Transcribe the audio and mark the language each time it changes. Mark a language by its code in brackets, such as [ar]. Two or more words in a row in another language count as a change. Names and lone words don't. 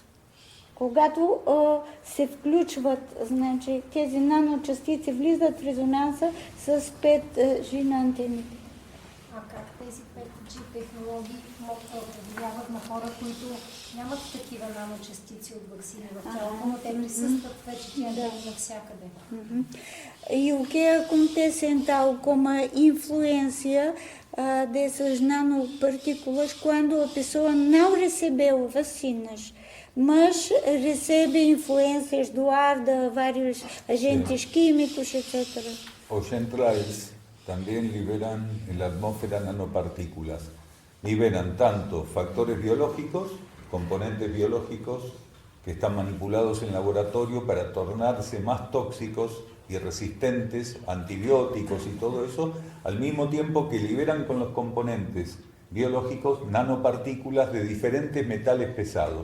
[bg] Когато се включват, значи, тези наночастици влизат в резонанса с 5G на антените. А как тези 5G технологии могат да повлияват на хора, които нямат такива наночастици от ваксини в тялото, но те присъстват вече тя навсякъде? [pt] E o que acontece então com a influência dessas nanopartículas quando a pessoa não recebeu vacinas, mas recebe influências do ar, de vários agentes químicos, etc. [es] Os chemtrails también liberan en la atmósfera nanopartículas. Liberan tanto factores biológicos, componentes biológicos que están manipulados en laboratorio para tornarse más tóxicos y resistentes, antibióticos y todo eso, al mismo tiempo que liberan con los componentes biológicos nanopartículas de diferentes metales pesados.